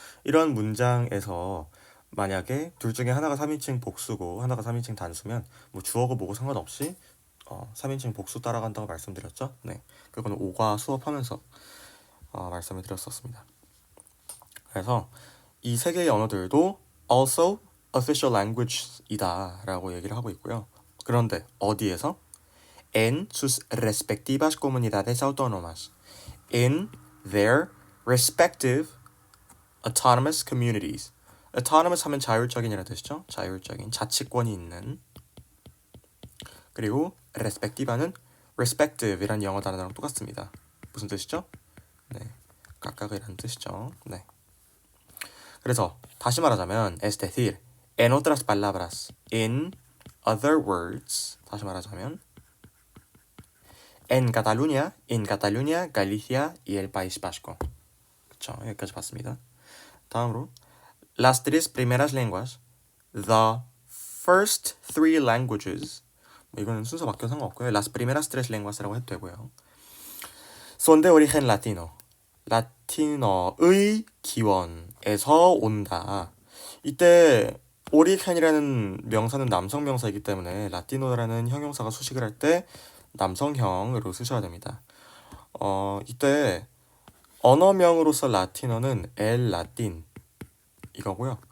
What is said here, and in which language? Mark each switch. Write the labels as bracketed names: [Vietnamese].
[Korean] 이런 문장에서 만약에 둘 중에 하나가 3인칭 복수고 하나가 3인칭 단수면 주어고 뭐고 상관없이 3인칭 복수 따라간다고 말씀드렸죠? 네, 그거는 5과 수업하면서 말씀을 드렸었습니다. 그래서 이 세 개의 언어들도 [English] also official language [Korean] 이다 라고 얘기를 하고 있고요. 그런데 어디에서? [Spanish] En sus respectivas comunidades autónomas. [English] In their respective autonomous communities. [Korean] autonomous 하면 자율적인이라는 뜻이죠. 자율적인, 자치권이 있는. 그리고 respective는 respective이라는 영어 단어랑 똑같습니다. 무슨 뜻이죠? 네, 각각이라는 뜻이죠. 네. 그래서 다시 말하자면 [Spanish] es decir, en otras palabras, [English] in other words, [Korean] 다시 말하자면 [Spanish] en Cataluña, Galicia y el País Vasco. [Korean] 그쵸, 여기까지 봤습니다. 다음으로 [Spanish] las tres primeras lenguas, [English] the first three languages, [Korean] 이거는 순서 바뀌어 상관없고요. [Spanish] las primeras tres lenguas [Korean] 라고 해도 되고요. [Spanish] son de origen latino. [Korean] 라틴어의 기원에서 온다. 이때 오리겐이라는 명사는 남성 명사이기 때문에 라티노라는 형용사가 수식을 할 때 남성형으로 쓰셔야 됩니다. 이때 언어명으로서 라틴어는 엘 라틴 이거고요.